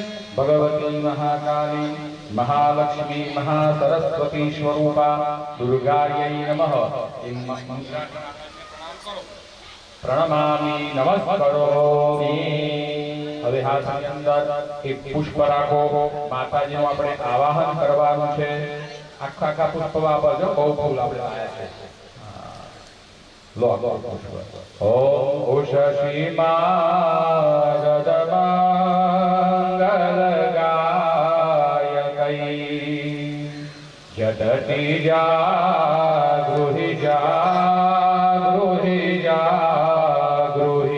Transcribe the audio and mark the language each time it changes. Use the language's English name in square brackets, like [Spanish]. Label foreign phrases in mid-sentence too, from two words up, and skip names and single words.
[Sanskrit] भगवती महाकाली महालक्ष्मी महासरस्वती स्वरूपा दुर्गायै नमः प्रणमामि नमस्करोमि। [Gujarati] હવે હાથની અંદર એક પુષ્પ રાખો, માતાજીનું આપણે આવાહન કરવાનું છે। આખા પુષ્પ વાપરજો, બહુ ફૂલ આપણે લાયા છે। [Sanskrit] લો ઓમ ઉષસી માગદમાંગલગાયકૈ જટતિ જાગૃહિ જાગૃહિ જાગૃહિ